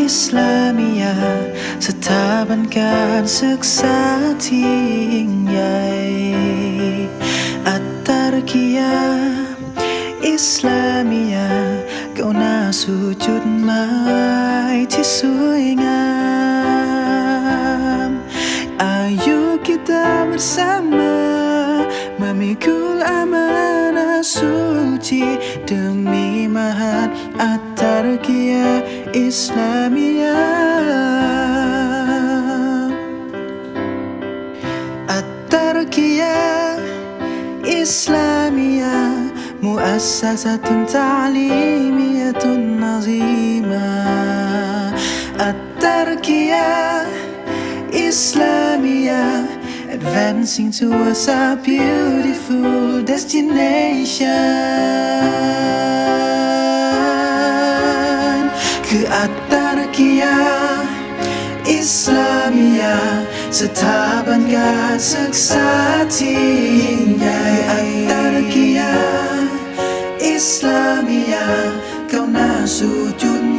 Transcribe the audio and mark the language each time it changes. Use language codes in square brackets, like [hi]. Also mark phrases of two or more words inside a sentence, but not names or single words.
[th] ลามียาสถาบันการศึกษาที่ยิ่งใหญ่อัตตาริยาอิสลามียาก้าวหน้าสู่จุดหมายที่สวยงาม [ms] ayo kita bersama memikul amanah suci demi mahat Attar-Qiyah [en] Islamiyah Attar-Qiyah Islamiyah [ar] مؤسسةٌ تعليميةٌ ناظمة [en] Attar-Qiyah Islamiyah advancing towards a beautiful destination [th] คืออัตตารกิยาอิสลามียาสถาบันการศึ กษาที่ยิ่งใหญ่อัตตารกิยาอิสลามียาก้าวหน้าสู่จุด